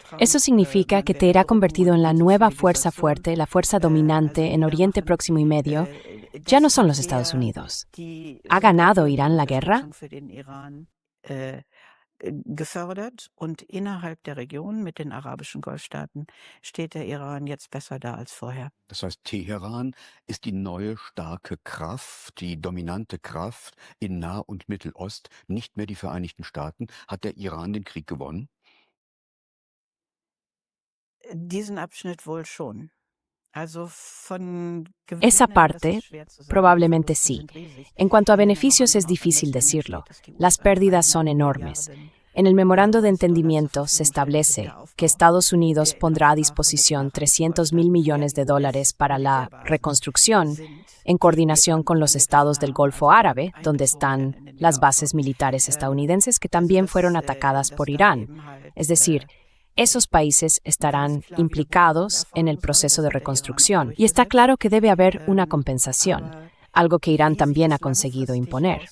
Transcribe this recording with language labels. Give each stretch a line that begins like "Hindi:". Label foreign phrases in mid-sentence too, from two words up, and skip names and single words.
Spanish: Eso significa que Teherán convertido en la nueva fuerza fuerte, la fuerza dominante en Oriente Próximo y Medio. Ya no son los Estados Unidos. ¿Ha ganado Irán la guerra?
German: Gefördert und innerhalb der Region mit den arabischen Golfstaaten steht der Iran jetzt besser da als vorher. Das heißt, Teheran ist die neue starke Kraft, die dominante Kraft in Nah- und Mittelost, nicht mehr die Vereinigten Staaten. Hat der Iran den Krieg gewonnen? Diesen Abschnitt wohl schon. Also von
Spanish: Esa
German: Gewinnen, das
Spanish: parte,
German: ist schwer zu sagen. Die
Spanish: probablemente
German: Verluste
Spanish: sí.
German: sind riesig.
Spanish: En cuanto a
German: In den
Spanish: beneficios es
English: Memorandum of
Spanish: difícil
English: Understanding
Spanish: decirlo.
German: steht, dass die
Spanish: Las
German: USA
Spanish: pérdidas
German: 1
Spanish: son enormes.
German: Milliarden
Spanish: En el memorando de
German: US-Dollar zur
Spanish: entendimiento se
German: Verfügung stellt für den
Spanish: establece
German: Wiederaufbau
Spanish: que Estados Unidos
German: der
Spanish: pondrá a
German: Infrastruktur
Spanish: disposición
German: der
Spanish: 300.000 millones de dólares para la reconstrucción en coordinación con los estados del Golfo Árabe, donde están las bases militares estadounidenses que también fueron atacadas por Irán. Es decir, esos países estarán implicados en el proceso de reconstrucción y está claro que debe haber una compensación, algo que Irán también ha conseguido imponer.